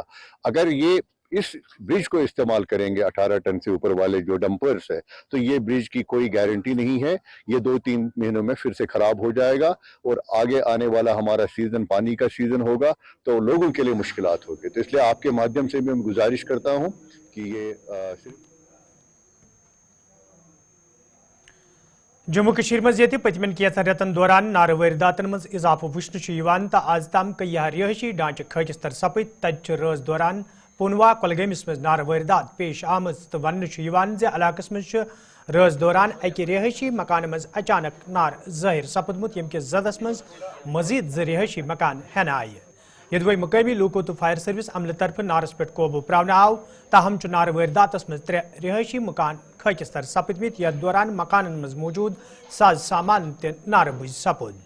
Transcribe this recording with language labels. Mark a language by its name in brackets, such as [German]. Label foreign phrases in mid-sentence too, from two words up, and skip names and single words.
[Hindi] अगर ये इस ब्रिज को इस्तेमाल करेंगे 18 टन से ऊपर वाले जो डंपर्स है तो ये ब्रिज की कोई गारंटी नहीं है, ये 2-3 महीनों में फिर से खराब हो जाएगा और आगे आने वाला हमारा सीजन पानी का सीजन होगा तो लोगों के लिए मुश्किलात होगी। तो इसलिए आपके माध्यम से मैं गुजारिश करता हूं कि ये [Kashmiri] जम्मू कश्मीर मज पतमन कैंसन रेतन दौरान नार वारदातन मज इजाफो वुचन तो आज तम कई रिहायशी ढांचे खच तर सपद तत रज दौरान पुनवा कोलगमिस मज नार वारदात पेश आम तो वन इलाकस मज रज दौरान अक रिहायशी मकान मज अचानक नार जाहिर सपदमुत यम किस जदस मज मजीद 2 रिहायशी मकान हेन आय। यदि मकामी लूको तो फायर सर्विस अमल तरफ नारस पे काबू प्रावन आव ताहम नार वारदातस मज 3 रिहायशी मकान खच तर सपदमित यथ दौरान मकान मज मौजूद साज सामान नार बुझ सपद।